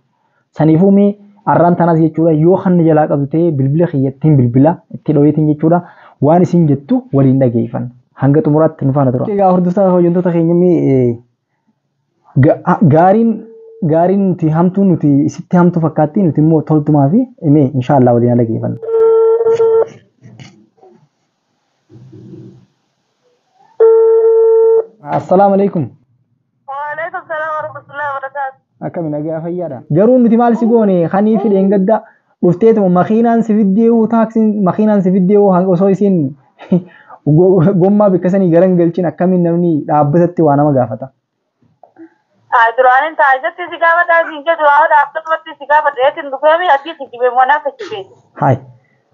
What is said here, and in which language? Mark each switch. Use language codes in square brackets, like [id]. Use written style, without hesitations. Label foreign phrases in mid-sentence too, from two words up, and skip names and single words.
[om] Saniifuu mee arraan tanaas jechuudha yoo hanna jalaa qabdu ta'ee bilbila kiyyattiin bilbila itti dho'eetiin jechuudha waan isin jettu waliin dhageeffan hanga xumuraatti nu faana tura. Egaa hordoftoota hojjettoota keenya mee gaariin nuti hamtuu nuti isitti hamtuu fakkaatti nuti immoo toltumaa fi mee inshaallah waliin dhageeffan. [ar] السلام عليكم. وعليكم السلام ورحمة الله وبركاته. [om] Akkami nagaa fayyaadha. Garuu nuti maal si goone kanii fi dheengadda dhufteetuma makiinaan si fiddee taaksiin makiinaan si fiddee osoo isiin gommaa bikkasanii garan galchin akkamiin namni dhaabbatatti waa nama gaafata. Duraanin taajatti si gaafata siin jedhu waa dhaabbatatti si gaafata eetin dhufeemi asii si jibee moonaa fakkii.